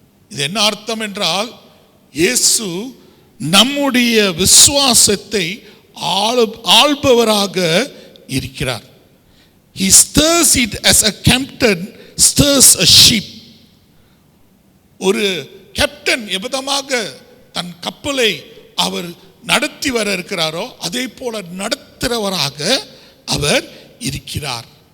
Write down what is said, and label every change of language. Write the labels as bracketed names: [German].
[Tamil] இது என்ன அர்த்தம் என்றால், இயேசு நம்முடைய விசுவாசத்தை ஆள்பவராக இருக்கிறார். [English] He stirs it as a captain stirs a ship. [Tamil] ஒரு கேப்டன் எவ்விதமாக தன் கப்பலை அவர் நடத்தி வர இருக்கிறாரோ அதே போல நடத்துகிறவராக அவர் இருக்கிறார்.